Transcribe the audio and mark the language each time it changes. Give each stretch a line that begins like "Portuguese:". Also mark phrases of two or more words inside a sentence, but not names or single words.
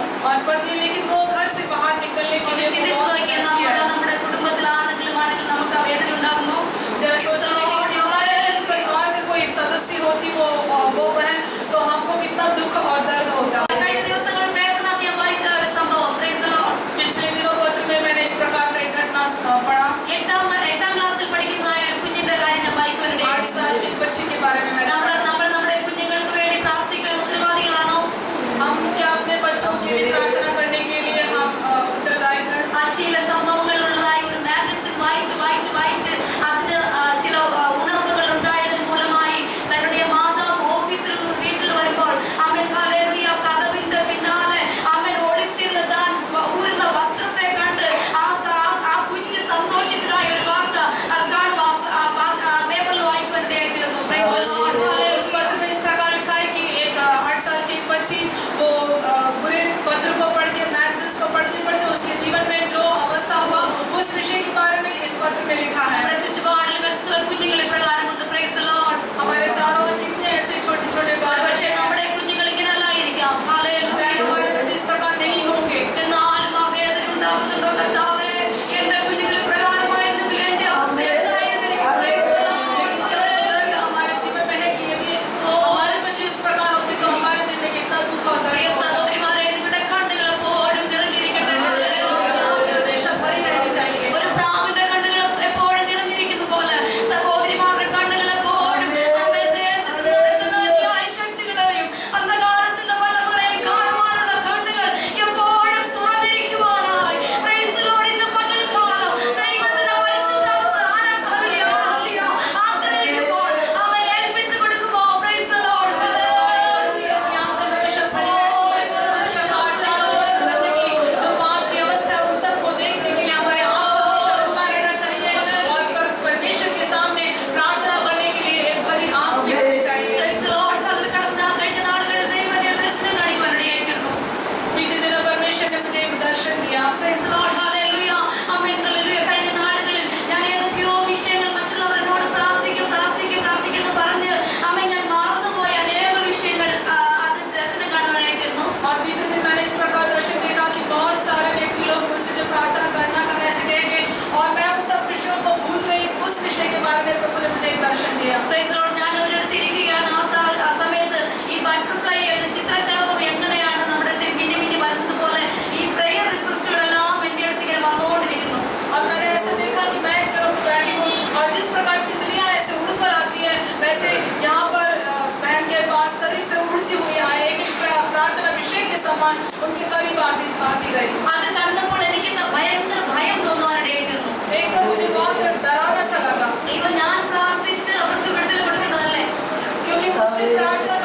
Hindi: और पत्नी, लेकिन वो घर से बाहर निकलने के लिए
Malayalam: ചിന്തിച്ചു നോക്കിയാൽ നമ്മുടെ കുടുംബത്തിലാണെങ്കിലും നമുക്ക് ആ വേദന ഉണ്ടാകുന്നു.
Hindi: जरा सोचने कि हमारे परिवार का कोई सदस्य होती वो बहन, तो हमको कितना दुख और दर्द होता.
Malayalam: കഴിഞ്ഞ ദിവസങ്ങളിൽ പേപ്പറിനകത്ത് ഞാൻ വായിച്ച ഒരു സംഭവം,
English: praise the Lord.
Hindi: पिछले दिनों पत्र में मैंने इस प्रकार का एक घटना पढ़ा.
Malayalam: എട്ടാം ക്ലാസ്സിൽ പഠിക്കുന്നതായ ഒരു കുഞ്ഞിന്റെ കാര്യം ഞാൻ വായിക്കുവാനിടയായി.
Hindi: 8 साल की बच्ची के बारे में मैंने
Malayalam: നമ്മൾ നമ്മുടെ കുഞ്ഞുങ്ങൾക്ക് വേണ്ടി പ്രാർത്ഥിക്കാൻ ഉത്തരവാദികളാണോ?
Hindi: हम क्या अपने बच्चों के लिए प्रार्थना करने के लिए हम उत्तरदायी हैं?
Malayalam: അശ്ലീല സംഭവങ്ങളുള്ളതായ ഒരു മാഗസിൻ വായിച്ച് അതിന് ചില ഉണർവുകൾ ഉണ്ടായതിന് മൂലമായി തന്റെ മാതാവ് ഓഫീസിൽ നിന്ന് വീട്ടിൽ വരുമ്പോൾ അവൻ ഹല്ലേലൂയ കതവിന്റെ പിന്നാലെ അവൻ ഒളിച്ചിരുന്ന് താൻ ഊരുന്ന വസ്ത്രത്തെ കണ്ട് ആ കുഞ്ഞ് സന്തോഷിച്ചതായ ഒരു വാർത്ത അത് കാണുമ്പോൾ പേപ്പറിൽ വായിക്കുവാനിടയായി തീർന്നു.
Hindi: उस पत्र में इस प्रकार लिखा है कि एक 8 साल की एक बच्ची वो बुरे पत्र को पढ़ के, मैगजीन्स को पढ़ते उसके जीवन में जो अवस्था हुआ उस विषय के बारे में इस पत्र में लिखा है.
Malayalam: നമ്മുടെ ചുറ്റുപാടിലും എത്ര കുഞ്ഞുങ്ങൾ ഇപ്രകാരമുണ്ട്.
English: Praise the Lord.
Hindi: हमारे चारों ओर कितने ऐसे छोटे छोटे बाल
Malayalam: പക്ഷേ നമ്മുടെ കുഞ്ഞുങ്ങൾ ഇങ്ങനെയല്ലായിരിക്കാം. ഹല്ലേലൂയ.
Hindi: हमारे बच्चे इस प्रकार नहीं होंगे.
Malayalam: എന്നാലും ആ വേദന ഉണ്ടാകുന്നുണ്ടോ കർത്താവേ? എന്റെ കുഞ്ഞുങ്ങൾ പ്രകാരമായിരുന്നെങ്കിൽ എന്റെ അവസ്ഥ എന്തായിരുന്നു?
English: Praise the Lord.
Hindi: हमारे जीवन में है कि यदि हमारे बच्चे इस प्रकार होते तो हमारे दिल में कितना दुख और
Malayalam: പ്രിയ
Hindi: दर्द होता.
Malayalam: സഹോദരിമാരെ, നിങ്ങളുടെ കണ്ണുകൾ എപ്പോഴും നിറഞ്ഞിരിക്കട്ടെ.
Hindi: हमेशा भरी रहनी चाहिए.
Malayalam: ഒരു പ്രാവിന്റെ കണ്ണുകൾ എപ്പോഴും നിറഞ്ഞിരിക്കുന്ന പോലെ സഹോദരിമാരുടെ കണ്ണുകൾ എപ്പോഴും അവന്റെ ദേശത്ത് നടക്കുന്ന അന്യായ ശക്തികളെയും അന്ധകാരത്തിന്റെ വലകളെയും കാണുവാനുള്ള കണ്ണുകൾ എപ്പോഴും തുറന്നിരിക്കുവാനായി
English: Praise the Lord.
Malayalam: ഇന്ന് പകൽക്കാലം ദൈവത്തിന്റെ പരിശുദ്ധാത്മ ആഗ്രഹിക്കുമ്പോൾ അവൻ ഏൽപ്പിച്ചു കൊടുക്കുമോ?
English: Praise the Lord.
Hindi: जो पाप की अवस्था है उन सबको देखने के लिए हमारे आंख हमेशा खुला रहना चाहिए और परमेश्वर के सामने प्रार्थना करने के लिए एक भरी आंख भी होनी चाहिए.
English: Praise the Lord.
Malayalam: കടന്ന കഴിഞ്ഞ നാളുകളിൽ ദൈവം എന്നെ ദർശനം കാണിക്കുവാനിടയായിരുന്നു.
Hindi: बीते दिनों परमेश्वर ने मुझे एक दर्शन दिया.
English: Praise the Lord. Hallelujah. Amen. Hallelujah.
Malayalam: കഴിഞ്ഞ നാളുകളിൽ ഞാൻ ഏതൊക്കെയോ വിഷയങ്ങൾ മറ്റുള്ളവരോട് പ്രാർത്ഥിക്കുന്നു പറഞ്ഞ് അമ്മ ഞാൻ മറന്നുപോയ അനേക വിഷയങ്ങൾ അത് ദർശനം കാണുവാനായിരുന്നു.
Hindi: और बीते दिन मैंने इस प्रकार दर्शन देखा कि बहुत सारे व्यक्ति लोग मुझसे जो प्रार्थना करना ऐसे कह गए और मैं उन सब विषयों को भूल गई. उस विषय के बारे में प्रभु ने मुझे एक दर्शन दिया.
English: Praise the Lord.
Malayalam: ഞാൻ ഒരിടത്ത് ഇരിക്കുകയാണ്. ആ സമയത്ത് ഈ ബട്ടർഫ്ലൈ ചിത്രശലഭം എങ്ങനെയാണ് നമ്മുടെ അടുത്ത് മിന്നി വരുന്നത് പോലെ ഈ
English: prayer requestsകളെല്ലാം
Malayalam: എൻ്റെ അടുത്ത് ഇങ്ങനെ വന്നുകൊണ്ടിരിക്കുന്നു.
Hindi: और मैंने ऐसे देखा कि मैं जब बैठी हूँ और जिस प्रकार तितलियाँ ऐसे उड़कर आती है वैसे यहाँ पर बहन के पास करीब से उड़ती हुई आए एक प्रार्थना विषय के समान उनके करीब आती गई.
Malayalam: അത് കണ്ടപ്പോൾ എനിക്ക് ഭയങ്കര ഭയം തോന്നുവാനിടയായി തീർന്നു.
Hindi: देखकर मुझे बहुत डरावना सा लगा
Malayalam: ദൈവം ഞാൻ പ്രാർത്ഥിച്ച് അവർക്ക് വിടുതൽ കൊടുക്കേണ്ടതല്ലേ?
Hindi: क्योंकि मुझसे प्रार्थना